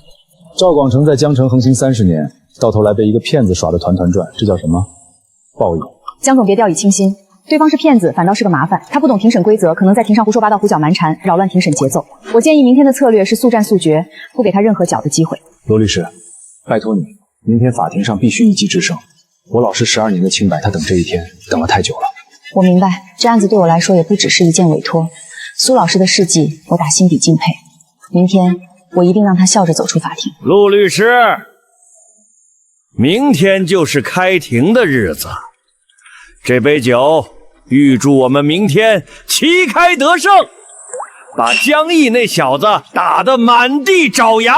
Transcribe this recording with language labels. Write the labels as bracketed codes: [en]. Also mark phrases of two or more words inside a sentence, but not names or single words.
[zh] 趙廣成在江城橫行30年，到頭來被一個騙子耍得團團轉，這叫什麼？報應。江總別掉以輕心，對方是騙子，反倒是個麻煩。他不懂庭審規則，可能在庭上胡說八道、胡攪蠻纏，擾亂庭審節奏。我建議明天的策略是速戰速決，不給他任何攪的機會。羅律師拜托你，明天法庭上必须一击制胜。我老师12年的清白，他等这一天等了太久了。我明白，这案子对我来说也不只是一件委托。苏老师的事迹，我打心底敬佩。明天我一定让他笑着走出法庭。陆律師，明天就是開庭的日子，這杯酒預祝我們明天旗開得勝，把江毅那小子打得滿地找牙。